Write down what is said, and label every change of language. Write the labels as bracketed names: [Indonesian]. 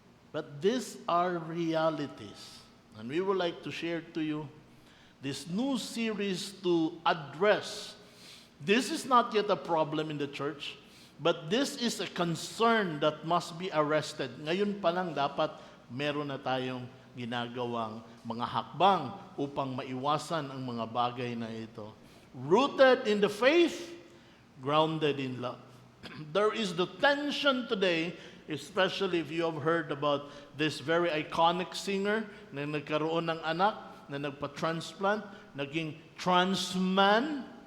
[English] But these are realities. And we would like to share to you this new series to address. This is not yet a problem in the church, but this is a concern that must be arrested. [Filipino] Ngayon pa lang dapat meron na tayong ginagawang mga hakbang upang maiwasan ang mga bagay na ito. [English] Rooted in the faith, grounded in love. There is the tension today, especially if you have heard about this very iconic singer [Filipino] na nagkaroon ng anak, na nagpa-transplant, naging trans man.